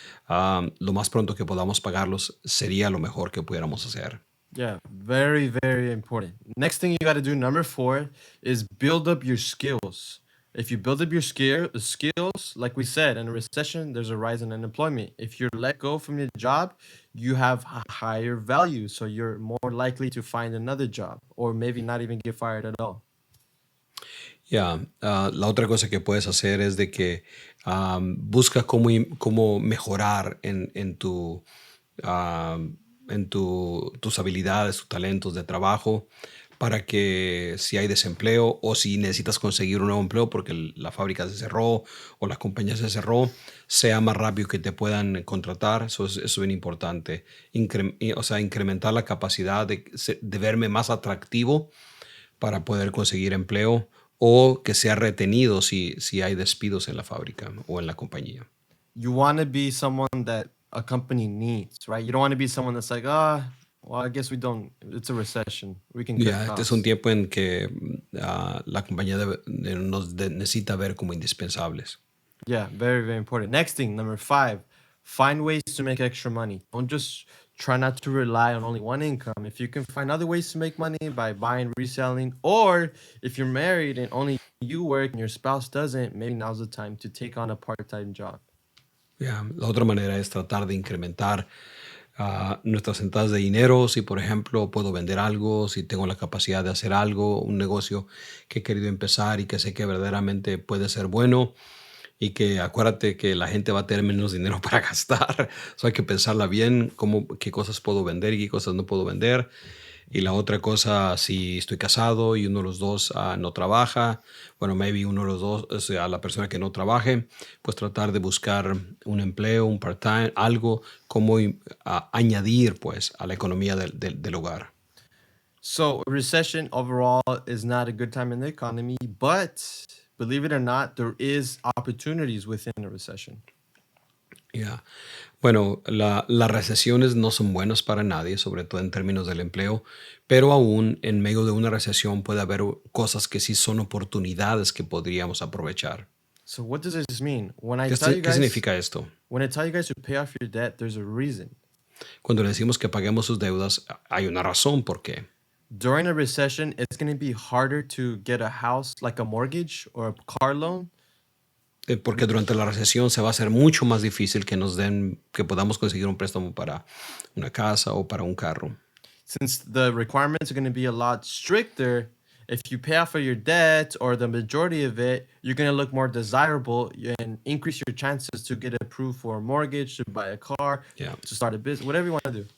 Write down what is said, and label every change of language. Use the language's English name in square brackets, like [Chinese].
[Spanish] Lo más pronto que podamos pagarlos sería lo mejor que pudiéramos hacer. [English] Yeah, very, very important. Next thing you gotta do, number four, is build up your skills. If you build up your skills, like we said, in a recession, there's a rise in unemployment. If you're let go from your job, you have a higher value, so you're more likely to find another job, or maybe not even get fired at all. [Spanish] Ya, la otra cosa que puedes hacer es de que busca cómo mejorar tus habilidades, tus talentos de trabajo para que si hay desempleo o si necesitas conseguir un nuevo empleo porque la fábrica se cerró o la compañía se cerró, sea más rápido que te puedan contratar. Eso es bien importante. Incrementar la capacidad de verme más atractivo para poder conseguir empleo o que sea retenido si hay despidos en la fábrica o en la compañía. [English] You want to be someone that a company needs, right? You don't want to be someone that's like, well, I guess we don't. It's a recession. We can cut [Spanish] Ya, este es un [English] costs. [Spanish] tiempo en que la compañía necesita ver como indispensables. [English] Yeah, very, very important. Next thing, number five, find ways to make extra money. Don't just try not to rely on only one income. If you can find other ways to make money by buying, reselling, or if you're married and only you work and your spouse doesn't, maybe now's the time to take on a part-time job. [Spanish] Ya, la otra manera es tratar de incrementar nuestras entradas de dinero. Si, por ejemplo, puedo vender algo, si tengo la capacidad de hacer algo, un negocio que he querido empezar y que sé que verdaderamente puede ser bueno y que acuérdate que la gente va a tener menos dinero para gastar. So hay que pensarla bien, qué cosas puedo vender y qué cosas no puedo vender. Y la otra cosa, si estoy casado y uno de los dos no trabaja, bueno, maybe uno de los dos, o sea, la persona que no trabaje, pues tratar de buscar un empleo, un part-time, algo como añadir pues a la economía del hogar. [English] So, a recession overall is not a good time in the economy, but believe it or not, there is opportunities within a recession. [Spanish] Ya. Bueno, las recesiones no son buenas para nadie, sobre todo en términos del empleo, pero aún en medio de una recesión puede haber cosas que sí son oportunidades que podríamos aprovechar. [English] So what does this mean? [Spanish] ¿Qué significa esto? [English] When I tell you guys to pay off your debt, there's a reason. [Spanish] Cuando le decimos que paguemos sus deudas, hay una razón por qué. [English] During a recession, it's going to be harder to get a house, like a mortgage or a car loan. [Spanish] Porque durante la recesión se va a hacer mucho más difícil que podamos conseguir un préstamo para una casa o para un carro. [English] Since the requirements are going to be a lot stricter, if you pay off of your debt or the majority of it, you're going to look more desirable and increase your chances to get approved for a mortgage, to buy a car, Yeah. to start a business, whatever you want to do.